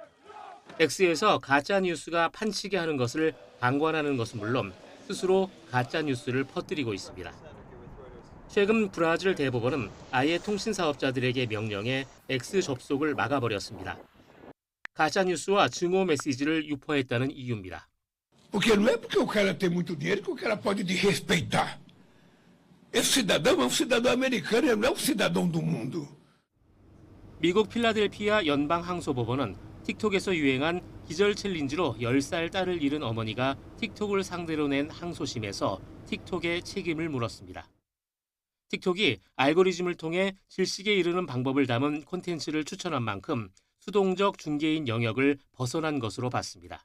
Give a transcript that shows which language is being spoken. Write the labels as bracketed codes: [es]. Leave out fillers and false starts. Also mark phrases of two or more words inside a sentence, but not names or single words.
[ko] X에서 가짜 뉴스가 판치게 하는 것을 방관하는 것은 물론 스스로 가짜 뉴스를 퍼뜨리고 있습니다. 최근 브라질 대법원은 아예 통신 사업자들에게 명령해 X 접속을 막아버렸습니다. 가짜 뉴스와 증오 메시지를 유포했다는 이유입니다. [pt] Porque não é porque o cara tem muito dinheiro que o cara pode desrespeitar. Esse cidadão é um cidadão americano, ele não é um cidadão do mundo. [ko] 미국 필라델피아 연방항소법원은 틱톡에서 유행한 기절 챌린지로 10살 딸을 잃은 어머니가 틱톡을 상대로 낸 항소심에서 틱톡에 책임을 물었습니다. 틱톡이 알고리즘을 통해 질식에 이르는 방법을 담은 콘텐츠를 추천한 만큼 수동적 중개인 영역을 벗어난 것으로 봤습니다.